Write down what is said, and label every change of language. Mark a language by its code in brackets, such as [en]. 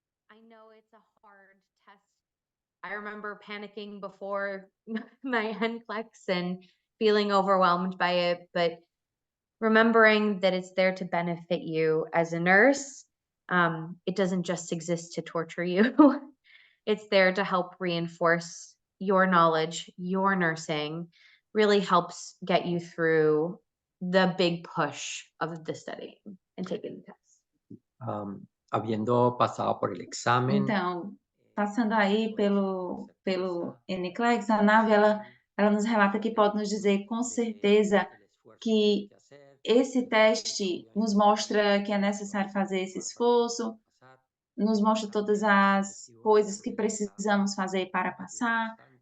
[en] I know it's a hard test. I remember panicking before my NCLEX and feeling overwhelmed by it, but remembering that it's there to benefit you as a nurse. It doesn't just exist to torture you. It's there to help reinforce your knowledge, your nursing, really helps get you through the big push of the study and taking the test. [es] habiendo pasado por el examen. [pt] Então, passando aí pelo NCLEX, a Nave, ela nos relata que pode nos dizer com certeza que esse teste nos mostra que é necessário fazer esse esforço, nos mostra todas as coisas que precisamos fazer para passar,